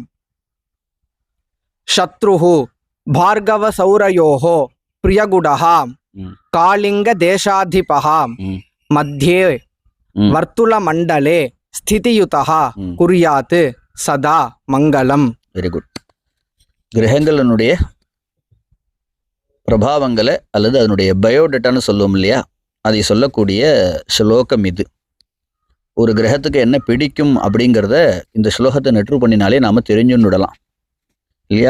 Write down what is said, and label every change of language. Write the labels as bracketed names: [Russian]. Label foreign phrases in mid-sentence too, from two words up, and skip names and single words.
[Sanskrit] शत्रुः भार्गवसौरयोः प्रियगुडः कालिङ्गदेशाधिपः मध्ये वर्तुलमण्डले स्थितियुतः कुर्यात् सदा मङ्गलम्. [English] very good. [Tamil] கிரகங்களினுடைய பிரபாவங்களை அல்லது அதனுடைய பயோடேட்டான்னு சொல்லுவோம் இல்லையா, அதை சொல்லக்கூடிய ஸ்லோகம் இது. ஒரு கிரகத்துக்கு என்ன பிடிக்கும் அப்படிங்கிறத இந்த ஸ்லோகத்தை நெற்று பண்ணினாலே நாம் தெரிஞ்சுன்னு விடலாம் இல்லையா.